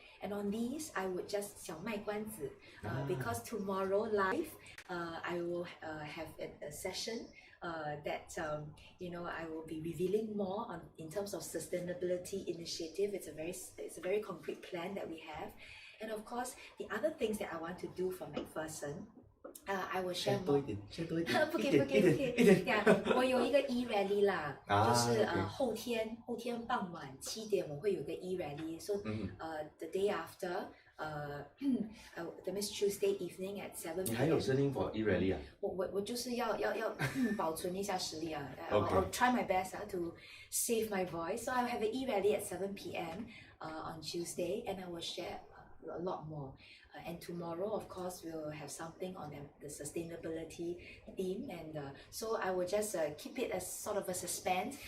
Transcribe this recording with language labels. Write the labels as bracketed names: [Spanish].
[English] And on these, I would just [Chinese] 小卖关子, [English] because tomorrow live, I will have a session that I will be revealing more on in terms of sustainability initiative. It's a very concrete plan that we have, and of course the other things that I want to do for MacPherson. I will share more. [Chinese] 不可以 我有一个 e-rally 啦，就是后天傍晚7点我会有个 e-rally. [English] So the day after, that means Tuesday evening at 7 p.m. [Chinese] 你还有声音 for e-rally 啊？我就是要保存一下实力啊。 [English] I'll try my best to save my voice. So I'll have an e-rally at 7 p.m. On Tuesday, and I will share a lot more. And tomorrow, of course, we'll have something on the sustainability theme, and so I will just keep it as sort of a suspense.